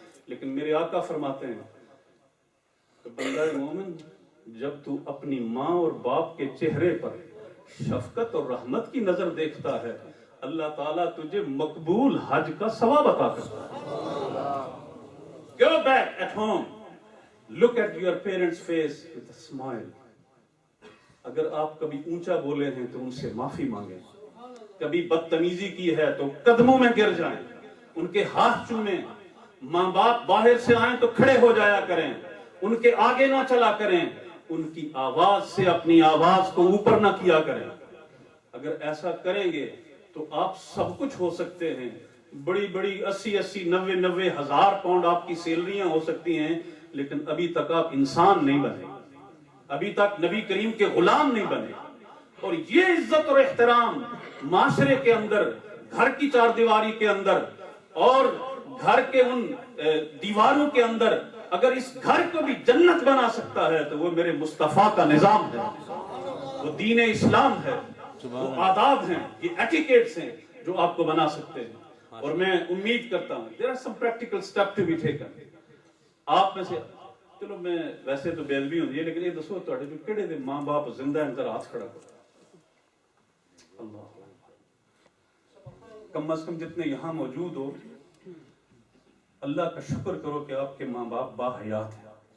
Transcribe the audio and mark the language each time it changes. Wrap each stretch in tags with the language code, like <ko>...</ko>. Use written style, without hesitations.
<ur>لیکن میرے آقا فرماتے ہیں کہ بندہ مومن جب تو اپنی ماں اور باپ کے چہرے پر شفقت اور رحمت کی نظر دیکھتا ہے, اللہ تعالیٰ تجھے مقبول حج کا ثواب عطا کرتا ہے.</ur> <en>Go back at home, look at your parents' face with a smile.</en> <ur>اگر آپ کبھی اونچا بولے ہیں تو ان سے معافی مانگیں. کبھی بدتمیزی کی ہے تو قدموں میں گر جائیں, ان کے ہاتھ چومیں. ماں باپ باہر سے آئیں تو کھڑے ہو جایا کریں, ان کے آگے نہ چلا کریں, ان کی آواز سے اپنی آواز کو اوپر نہ کیا کریں. اگر ایسا کریں گے تو آپ سب کچھ ہو سکتے ہیں. بڑی بڑی 80,000 ہزار پاؤنڈ آپ کی سیلریاں ہو سکتی ہیں, لیکن ابھی تک آپ انسان نہیں بنے, ابھی تک نبی کریم کے غلام نہیں بنے. اور یہ عزت اور احترام معاشرے کے اندر, گھر کی چار دیواری کے اندر اور گھر کے ان دیواروں کے اندر, اگر اس گھر کو بھی جنت بنا سکتا ہے تو وہ میرے مصطفیٰ کا نظام ہے, وہ دین اسلام ہے, وہ آداب ہیں, یہ ایٹیکیٹس ہیں جو آپ کو بنا سکتے ہیں. اور میں امید کرتا ہوں</ur> <en>there are some practical steps to be taken.</en> <ur>آپ میں سے چلو میں ویسے تو بے ادبی ہوتی ہے, لیکن یہ</ur> <pa>دسو تھوڑے جو کہڑے دے</pa> <ur>ماں باپ زندہ ہیں ذرا ہاتھ کھڑا کرو. اللہ کم از کم جتنے یہاں موجود ہو, اللہ کا شکر کرو کہ آپ کے ماں باپ با حیات ہیں.</ur>